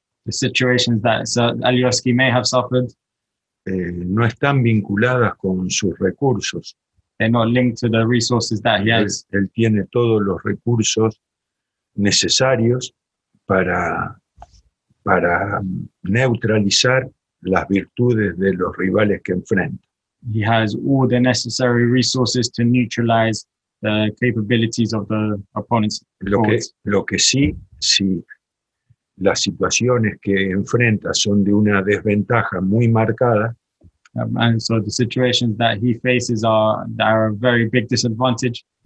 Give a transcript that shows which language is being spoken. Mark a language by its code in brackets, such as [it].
[en] the situations that Alioski may have suffered, [es] no están vinculadas con sus recursos. [en] They're not linked to the resources that he has. [es] Él tiene todos los recursos necesarios para neutralizar las virtudes de los rivales que enfrenta. [en] He has all the necessary resources to neutralize the capabilities of the opponents. [es] Lo que sí, si las situaciones que enfrenta son de una desventaja muy marcada, [en] and so the situations that he faces are a very big disadvantage.